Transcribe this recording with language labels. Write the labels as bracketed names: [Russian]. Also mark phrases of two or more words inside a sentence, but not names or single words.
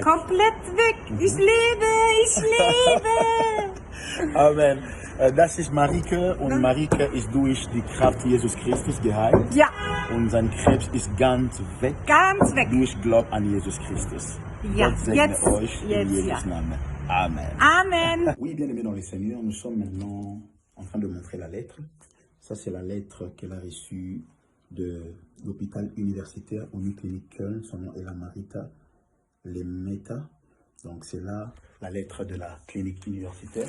[German] Komplett weg. Ich lebe. Amen. Das ist Marike und Marike ist durch die Kraft Jesus Christus geheilt. Ja. Und sein Krebs ist ganz weg. Ganz weg. Durch Glauben an Jesus Christus. Ja. Gott segne euch in Jesus Namen. Amen. Amen. [French] Oui, bien-aimés dans le Seigneur, nous sommes maintenant en train de montrer la lettre. Ça, c'est la lettre qu'elle a reçue de l'hôpital universitaire Uniclinic Köln. Son nom est la Marita Lemeta. Donc, c'est là la lettre de la clinique universitaire.